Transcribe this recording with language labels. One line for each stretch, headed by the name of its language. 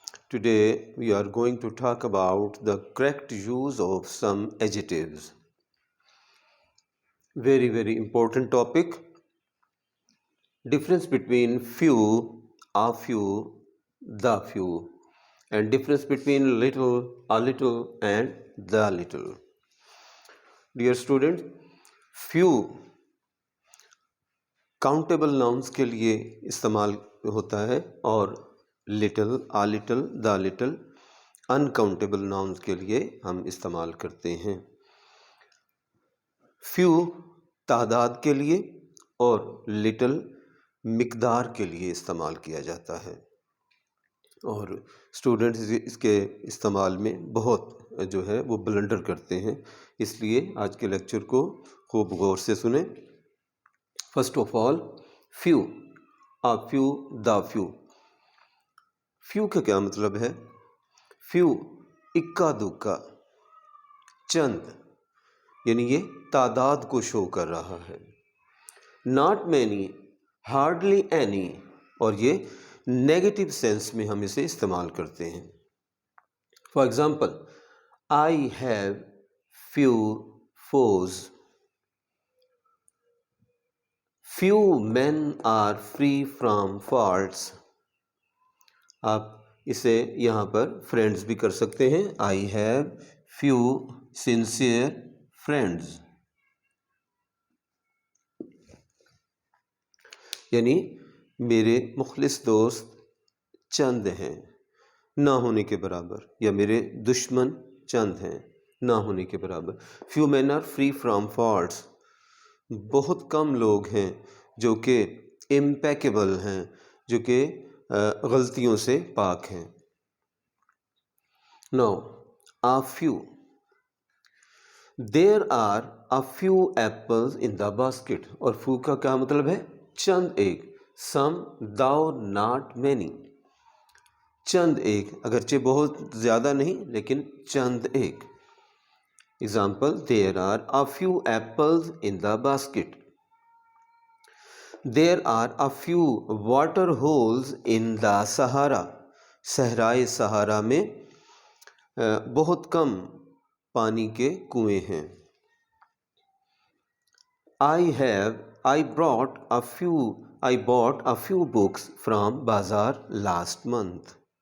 English: Today we are going to talk about the correct use of some adjectives. Very important topic. Difference between few, a few, the few, and difference between little, a little, and the little.
Hindi: Dear students, few countable nouns के लिए इस्तेमाल होता है और little, a little, the little uncountable nouns के लिए हम इस्तेमाल करते हैं। फ्यू तादाद के लिए और लिटल मिकदार के लिए इस्तेमाल किया जाता है और स्टूडेंट्स इसके इस्तेमाल में बहुत जो है वो ब्लंडर करते हैं, इसलिए आज के लेक्चर को खूब गौर से सुने।
English: First of all, few, a few, the few.
Hindi: Few का क्या मतलब है? Few इक्का दुक्का, चंद, यानी ये तादाद को शो कर रहा है। Not many, hardly any, और ये नेगेटिव सेंस में हम इसे इस्तेमाल करते हैं।
English: For example, I have few foes. Few men are free from faults.
Hindi: आप इसे यहाँ पर फ्रेंड्स भी कर सकते हैं।
English: I have few sincere friends.
Hindi: यानी मेरे मुखलिस दोस्त चंद हैं ना होने के बराबर, या मेरे दुश्मन चंद हैं ना होने के बराबर।
English: Few men are free from faults.
Hindi: बहुत कम लोग हैं जो कि इम्पेकेबल हैं, जो कि गलतियों से पाक हैं।
English: Now, a few. There are a few apples in the basket.
Hindi: और few का क्या मतलब है?
English: चंद एक। Some, though not many.
Hindi: चंद एक, अगरचे बहुत ज़्यादा नहीं लेकिन चंद एक।
English: Example, there are a few apples in the basket. There are a few water holes in the Sahara.
Hindi: सहराए सहारा में बहुत कम पानी के कुएं हैं।
English: I bought a few books from bazaar last month.